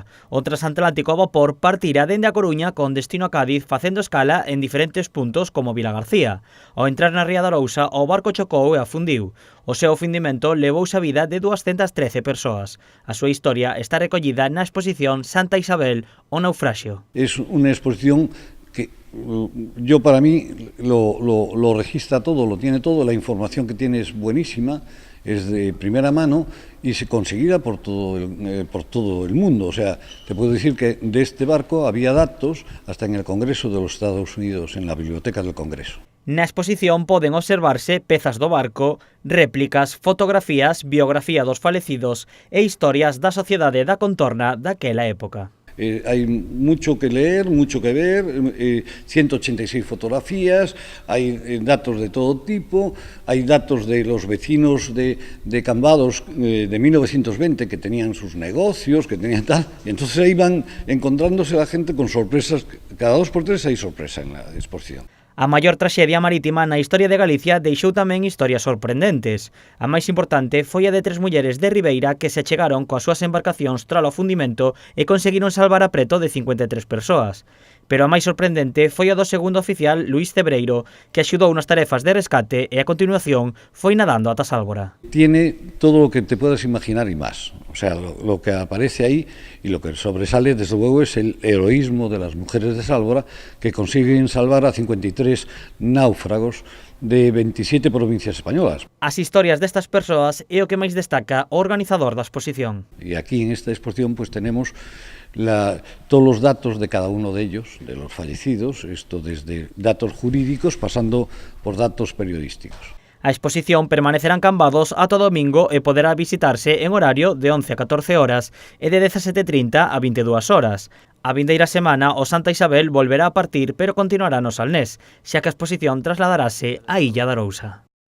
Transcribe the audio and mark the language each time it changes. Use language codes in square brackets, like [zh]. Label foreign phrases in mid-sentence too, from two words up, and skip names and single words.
[gl] O transatlántico a vapor partira dende a Coruña con destino a Cádiz facendo escala en diferentes puntos como Vilagarcía. Ao entrar na ría de Arousa, o barco chocou e afundiu. O seu afundimento levouse a vida de 213 persoas. A súa historia está recollida na exposición Santa Isabel, o naufraxio. [es] Es una exposición que yo para mí lo registra todo, lo tiene todo, la información que tiene es buenísima, es de primera mano y se conseguida por todo el mundo. O sea, te puedo decir que de este barco había datos hasta en el Congreso de los Estados Unidos, en la Biblioteca del Congreso. [gl] Na exposición poden observarse pezas do barco, réplicas, fotografías, biografía dos falecidos e historias da sociedade da contorna daquela época. [es] Hay mucho que leer, mucho que ver, 186 fotografías, hay datos de todo tipo, hay datos de los vecinos de Cambados de 1920 que tenían sus negocios, que tenían tal, y entonces ahí van encontrándose la gente con sorpresas, cada 2 por 3 hay sorpresa en la exposición. [gl] A maior traxedia marítima na historia de Galicia deixou tamén historias sorprendentes. A máis importante foi a de 3 mulleres de Ribeira que se achegaron coas súas embarcacións tralo afundimento e conseguiron salvar a preto de 53 persoas. Pero a máis sorprendente foi a do segundo oficial Luís Cebreiro, que axudou nas tarefas de rescate e a continuación foi nadando ata Sálvora. [es] Tiene todo lo que te puedas imaginar y más. O sea, lo que aparece ahí y lo que sobresale, desde luego, es el heroísmo de las mujeres de Sálvora, que consiguen salvar a 53 náufragos de 27 provincias españolas. [gl] As historias destas persoas é o que máis destaca o organizador da exposición. [es] Y aquí en esta exposición pues tenemos todos los datos de cada uno de ellos, de los fallecidos, esto desde datos jurídicos pasando por datos periodísticos. [gl] A exposición permanecerá en Cambados ata domingo e poderá visitarse en horario de 11 a 14 horas e de 17:30 a 22 horas. A vindeira semana o Santa Isabel volverá a partir pero continuará no Salnés, xa que a exposición trasladarase á illa de Arousa.